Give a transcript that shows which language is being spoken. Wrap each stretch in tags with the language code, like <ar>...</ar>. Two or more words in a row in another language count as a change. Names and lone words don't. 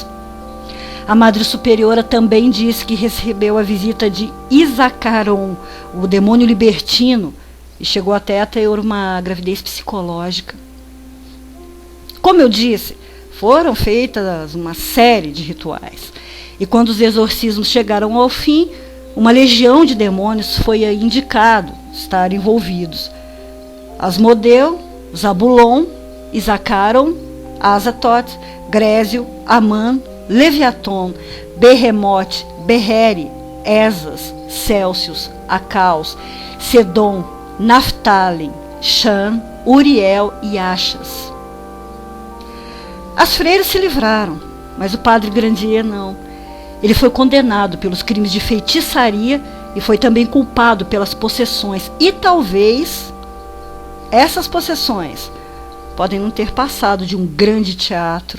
<pt>A Madre Superiora também disse que recebeu a visita de Isacaron, o demônio libertino, e chegou até a ter uma gravidez psicológica. Como eu disse, foram feitas uma série de rituais. E quando os exorcismos chegaram ao fim, uma legião de demônios foi indicado estar envolvidos. Asmodeu, Zabulon, Isacaron, Azatoth, Grésio, Amã, Leviaton, Berremote, Berrere, Esas, Célsius, Acaus, Sedom, Naftali, Chan, Uriel e Achas. As freiras se livraram, mas o padre Grandier não. Ele foi condenado pelos crimes de feitiçaria e foi também culpado pelas possessões. E talvez essas possessões podem não ter passado de um grande teatro.</pt>